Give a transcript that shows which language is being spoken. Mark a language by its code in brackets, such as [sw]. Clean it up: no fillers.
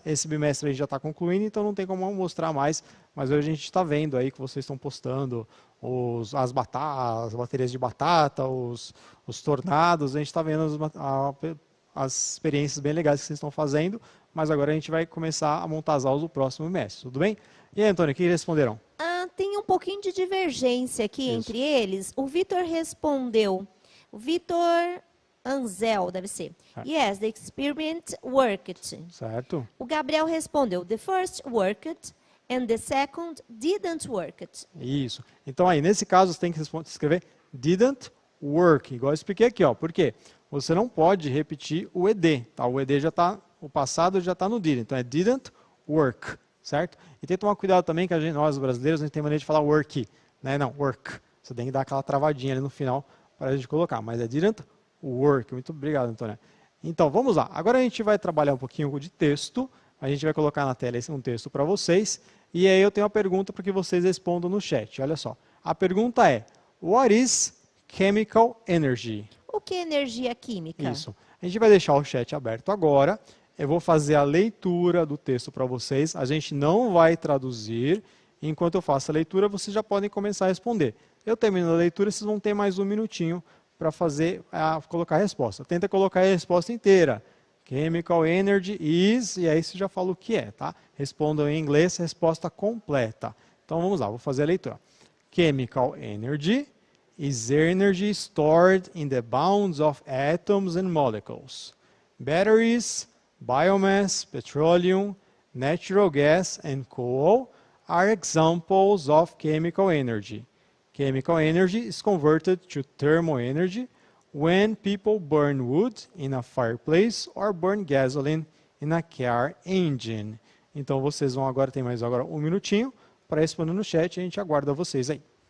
[pt] Esse bimestre a gente já está concluindo, então não tem como mostrar mais, mas hoje a gente está vendo aí que vocês estão postando as baterias de batata, os tornados, a gente está vendo as experiências bem legais que vocês estão fazendo, mas agora a gente vai começar a montar as aulas do próximo bimestre, tudo bem? E aí, Antônio, o que responderam? Tem um pouquinho de divergência aqui entre eles. O Vitor respondeu, o Vitor Anzel, deve ser. [en] Yes, the experiment worked. [pt] Certo. O Gabriel respondeu, [en] the first worked and the second didn't work. [pt] Isso. Então aí, nesse caso, você tem que escrever didn't work, igual eu expliquei aqui, ó. Por quê? Você não pode repetir o ed, tá? O ed já está, o passado já está no did, então é didn't work, certo? E tem que tomar cuidado também que nós brasileiros, a gente tem maneira de falar work, né? Não, work. Você tem que dar aquela travadinha ali no final para a gente colocar, mas é didn't work. Muito obrigado, Antônia. Então, vamos lá. Agora a gente vai trabalhar um pouquinho de texto. A gente vai colocar na tela um texto para vocês. E aí eu tenho uma pergunta para que vocês respondam no chat. Olha só. A pergunta é: [en] What is chemical energy? [pt] O que é energia química? Isso. A gente vai deixar o chat aberto agora. Eu vou fazer a leitura do texto para vocês. A gente não vai traduzir. Enquanto eu faço a leitura, vocês já podem começar a responder. Eu termino a leitura, vocês vão ter mais um minutinho para colocar a resposta. Tenta colocar a resposta inteira. [en] Chemical energy is, [pt] e aí você já fala o que é, tá? Respondam em inglês, resposta completa. Então vamos lá, vou fazer a leitura. [en] Chemical energy is energy stored in the bounds of atoms and molecules. Batteries, biomass, petroleum, natural gas and coal are examples of chemical energy. Chemical energy is converted to thermal energy when people burn wood in a fireplace or burn gasoline in a car engine. [pt] Então vocês vão agora, tem mais agora um minutinho para responder no chat, a gente aguarda vocês aí.